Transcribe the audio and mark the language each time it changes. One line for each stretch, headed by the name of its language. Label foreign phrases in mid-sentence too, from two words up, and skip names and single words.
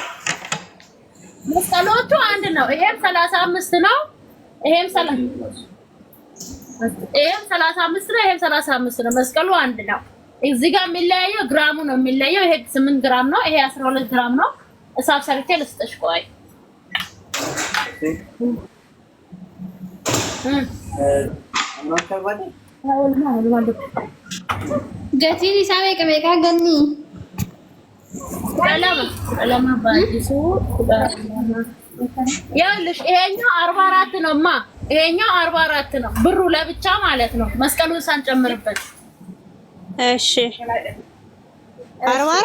Amharic: መስቀሎቹ አንድ ነው። ይሄም 35 ነው። ይሄም 35 ነው። ይሄም 35 ነው። መስቀሉ አንድ ነው። እዚህ ጋር የሚለያየው ግራሙ ነው የሚለያየው። ይሄ 8 ግራም ነው። ይሄ 12 ግራም ነው። እሳብ ሰርቼ ልስጥሽ። ቆይ
Oromo: gatiin isaa meeqa ganni
Amharic: ለማ ባዲሱ ያልሽ ይሄኛው 44 ነውማ ይሄኛው 44 ነው ብሩ ለብቻ ማለት ነው መስቀሉን ሳንጨምርበት እሺ 44